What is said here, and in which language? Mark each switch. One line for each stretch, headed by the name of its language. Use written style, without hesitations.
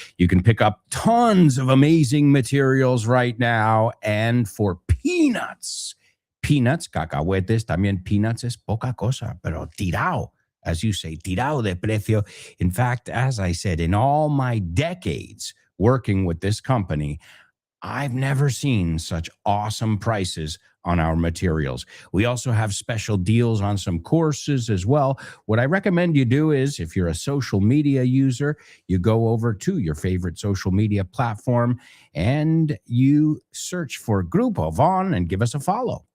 English: You can pick up tons of amazing materials right now.
Spanish: And for peanuts, cacahuetes, también peanuts es poca cosa, pero tirao,
English: as you say,
Spanish: tirao de precio.
English: In fact, as I said, in all my decades working with this company, I've never seen such awesome prices on our materials. We also have special deals on some courses as well. What I recommend you do is, if you're a social media user, you go over to your favorite social media platform and you search for Grupo Vaughn and give us a follow.